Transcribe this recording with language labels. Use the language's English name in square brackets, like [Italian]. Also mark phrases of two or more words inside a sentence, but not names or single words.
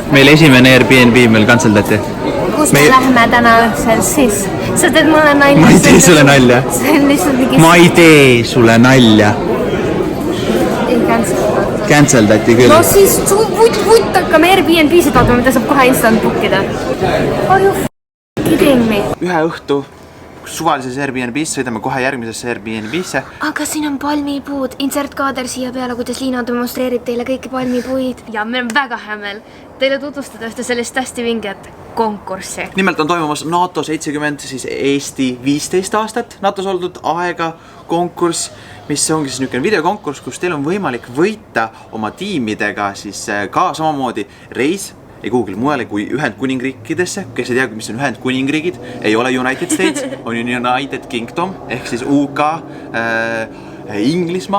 [Estonian] Meil esimene Airbnb meil canceldati. Kus me lähme täna õhtul siis? Sa teed mulle nalja. Ma ei tee sulle nalja. See on lihtsalt mingi... Ma ei tee sulle nalja. Ei canceldatud. Canceldati küll. No siis vutt hakkame Airbnb-sid vaatama, mida saab kohe instant bookida. [English] Are you kidding me? [Estonian] Ühe õhtu suvalises Airbnb-s sõidame kohe järgmisesse Airbnb-sse. Aga siin on palmipuud. Insert kaader siia peale, kuidas Liina demonstreerib teile kõiki palmipuid. Ja meil on väga hea meel teile tutvustada ühte sellist hästi vinget konkurssi. Nimelt on toimumas NATO 70, siis Eesti 15 aastat NATOs oldud aega konkurss, mis ongi siis niisugune videokonkurss, kus teil on võimalik võita oma tiimidega siis ka samamoodi reis ei kuhugil mujale kui Ühendkuningriikidesse, kes ei tea, mis on Ühendkuningriigid, ei ole United States, on United Kingdom ehk siis UK, Inglismaa.